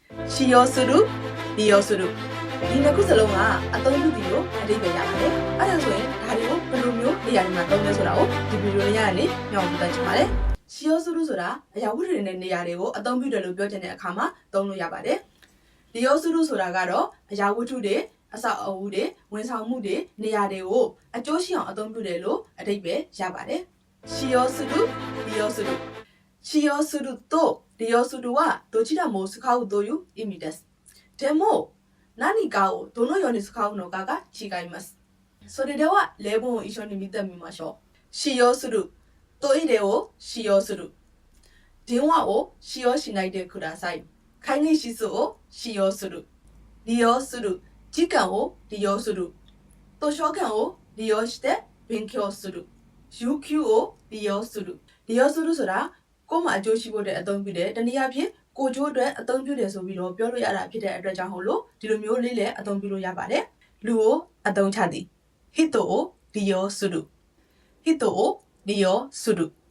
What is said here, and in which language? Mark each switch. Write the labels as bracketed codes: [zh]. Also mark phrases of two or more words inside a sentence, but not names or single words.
[my] ရှီယောဆူရုဒီယောဆူရုဒီနှစ်ခုစလုံးကအသုံးပြုပြီးတော့အဓိပ္ပာယ်ရပါတယ်အဲ့ဒါဆိုရင်ဒါတွေကိုဘယ်လိုမျိုးနေရာတွေမှာသုံးလဲဆိုတာကိုဒီဗီဒီယိုလေးကနေညောင်းပြသချင်ပါတယ်ရှီယောဆူရုဆိုတာအရာဝတ္ထုတွေနဲ့နေရာတွေကိုအသုံးပြုတယ်လို့ပြောချင်တဲ့အခါမှာသုံးလို့ရပါတယ်ဒီယော ဆူရုဆိုတာကတော့အရာဝတ္ထုတွေအဆောက်အဦတွေဝန်ဆောင်မှုတွေနေရာတွေကိုအကျိုးရှိအောင်အသုံးပြုတယ်လို့အဓိပ္ပာယ်ရပါတယ် [ja] 使用する利用する使用すると利用するはどちらも使うという意味ですでも何かをどのように使うのかが違いますそれでは例文を一緒に見てみましょう使用するトイレを使用する電話を使用しないでください会議室を使用する利用する時間を利用する図書館を利用して勉強する有給を利用する利用する [my] ဆိုတာကိုယ်မှာအကျိုးရှိဖို့တဲ့အသုံးပြုတယ်တနည်းအားဖြင့်ကိုကျိုးအတွက်အသုံးပြုတယ်ဆိုပြီးတော့ပြောလို့ရတာဖြစ်တဲ့အတွက်ကြောင့်ဟုတ်လို့ဒီလိုမျိုးလေးလည်းအသုံးပြုလို့ရပါတယ်လူကိုအသုံးချသည်ဟစ်တိုကို利用するဟစ်တိုကို利用する